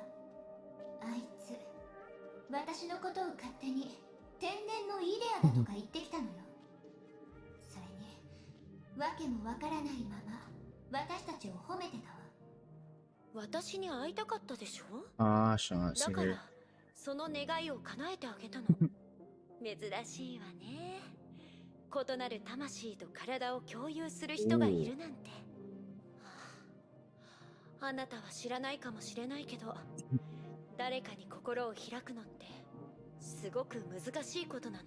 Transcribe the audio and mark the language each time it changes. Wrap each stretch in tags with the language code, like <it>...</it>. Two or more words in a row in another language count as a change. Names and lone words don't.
<ja>あいつ私のことを勝手に天然のイデアだとか言ってきたのよ。それにわけもわからないまま私たちを褒めてたわ。私に会いたかったでしょ。</ja> <tl>Ah, siya nga, si</tl> <ja>だか Hero. らその願いを叶えてあげたの。珍しいわね。異なる魂と体を共有する人がいるなんて。はあ、あなたは知らないかもしれないけど、誰かに心を開くのってすごく難しいことなのよ。</ja>